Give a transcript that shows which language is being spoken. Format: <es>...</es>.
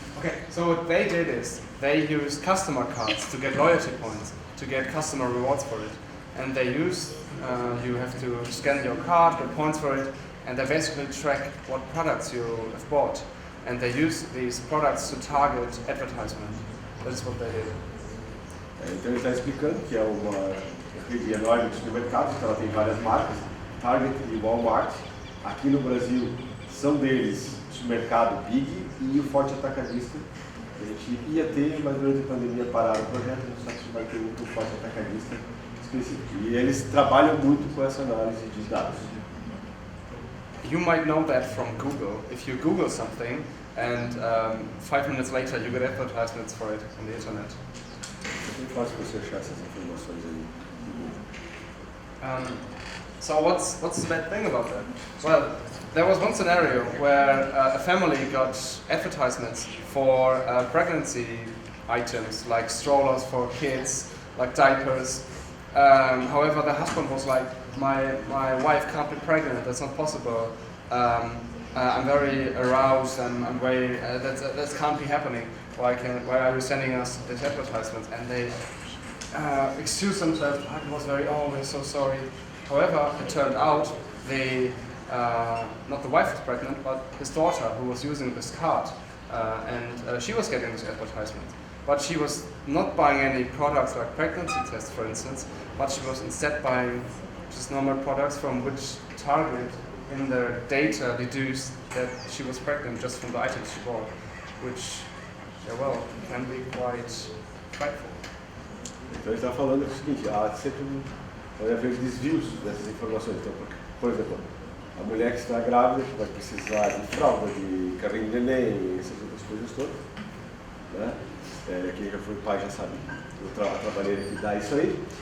<en>Okay, so what they did is they used customer cards to get loyalty points, to get customer rewards for it. And they use, you have to scan your card, get points for it, and they basically track what products you have bought. And they use these products to target advertisement. That is what they did.</en> <pt>Então ele está explicando que é uma rede enorme de supermercados, que ela tem várias marcas, Target e Walmart. Aqui no Brasil são deles o supermercado Big e o Forte Atacadista. A gente ia ter, mas durante a pandemia pararam o projeto, a gente sabe se vai ter o Forte Atacadista específico. E eles trabalham muito com essa análise de dados.</pt> <en>You might know that from Google. If you Google something and 5 minutes later you get advertisements for it on the internet.</en> <pt>É muito fácil você achar essas informações aí.</pt> <en>So what's the bad thing about that? Well, there was one scenario where a family got advertisements for pregnancy items like strollers for kids, like diapers. However, the husband was like, my wife can't be pregnant, that's not possible. I'm very aroused, I'm very, that can't be happening. Why are you sending us this advertisement? And they excuse themselves, I was we're so sorry. However, it turned out they, not the wife was pregnant, but his daughter who was using this card, and she was getting this advertisement. But she was not buying any products like pregnancy tests, for instance, but she was instead buying just normal products from which Target in their data deduced that she was pregnant just from the items she bought, which, can be quite frightful.</en> <pt>Então ele está falando o seguinte, há sempre vai haver desvios dessas informações. Então, por exemplo, a mulher que está grávida vai precisar de fralda, de carrinho de neném, essas outras coisas todas, né? Quem já foi pai já sabe a trabalheira que dá isso aí.</pt>